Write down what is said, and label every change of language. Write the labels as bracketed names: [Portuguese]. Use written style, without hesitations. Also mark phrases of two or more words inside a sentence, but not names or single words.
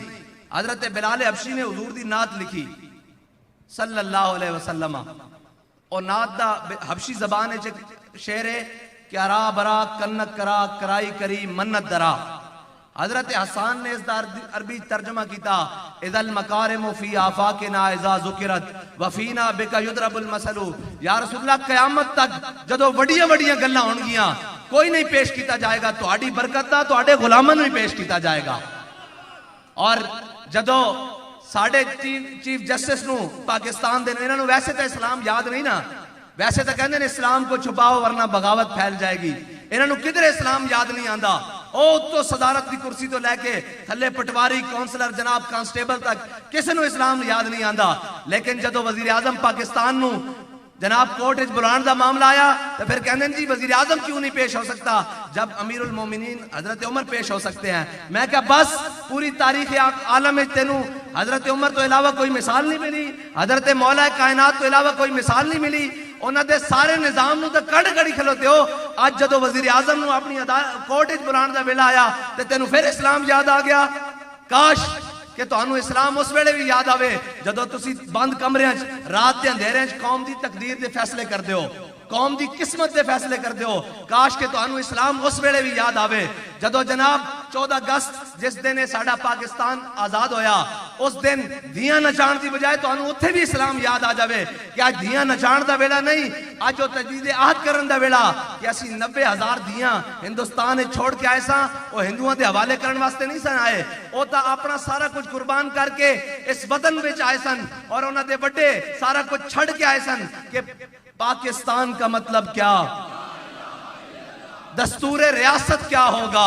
[Punjabi] حضرت بلال حبشی نے حضور دی نعت لکھی [Arabic] صلی اللہ علیہ وسلم، [Punjabi] اور نعت دا حبشی زبان ہے شعر ہے کہ ارا برا کنک کرا کرائی کری منت درا۔ حضرت حسان نے اس دا عربی ترجمہ کیتا [Arabic] اذا المکارم فی آفاقنا اذا ذکرت وفینا بکا یضرب المثل۔ [Punjabi] یا رسول اللہ قیامت تک جدو وڈیاں وڈیاں گلاں ہون گیاں کوئی نہیں پیش کیتا جائے گا، تہاڈی برکت دا تہاڈے غلاماں نوں پیش کیتا جائے گا۔ اور جدو ساڑھے چیف جسٹس نو پاکستان دے انہاں نوں ویسے تو اسلام یاد نہیں نا، ویسے تو کہندے نے [Urdu] اسلام کو چھپاؤ ورنہ بغاوت پھیل جائے گی، [Punjabi] انہاں نوں کدھر اسلام یاد نہیں آندا۔ او تو صدارت کی کرسی تو لے کے تھلے پٹواری کونسلر جناب کانسٹیبل تک کسی نو اسلام یاد نہیں آندا، لیکن جدو [Urdu] وزیر اعظم پاکستان نو جناب کورٹ وچ بلان دا معاملہ آیا تو پھر کہندے جی وزیر اعظم کیوں نہیں پیش ہو سکتا جب امیر المومنین حضرت عمر پیش ہو سکتے ہیں۔ میں کہا بس پوری تاریخ عالم میں [Punjabi] تینوں حضرت عمر تو علاوہ کوئی مثال نہیں ملی، حضرت مولا کائنات تو علاوہ کوئی مثال نہیں ملی، انہاں دے سارے نظام نو تے کڑ کڑی کھلوتے ہو۔ آج جدو وزیر اعظم نو اپنی کورٹ وچ بلان دا ویلا آیا تے تینوں پھر اسلام یاد آ گیا۔ کاش کہ تانوں اسلام اس ویلے بھی یاد آوے جدو تسی بند کمریاں رات دے اندھیرے قوم دی تقدیر دے فیصلے کر دیو، قوم دی قسمت دے فیصلے کر دیو۔ کاش کہ تانوں اسلام اس ویلے بھی یاد آوے جدو جناب 14 اگست جس دن ساڈا پاکستان آزاد ہویا اس دن دیاں نچان دی بجائے تانوں اوتھے بھی اسلام یاد آ جاوے کہ آج دیاں نچان دا ویلا نہیں، آج وہ تجدید عہد کرن دا ویلا کہ اسی 90,000 دیاں ہندوستان چھوڑ کے آئے ساں، وہ ہندوؤں دے حوالے کرن واسطے نہیں سن آئے، وہ تا اپنا سارا کچھ قربان کر کے اس وطن وچ آئے سن، اور انہاں دے بڑے سارا کچھ چھڑ کے آئے سن کہ [Urdu] پاکستان کا مطلب کیا، [Punjabi] دستور ریاست کیا ہوگا۔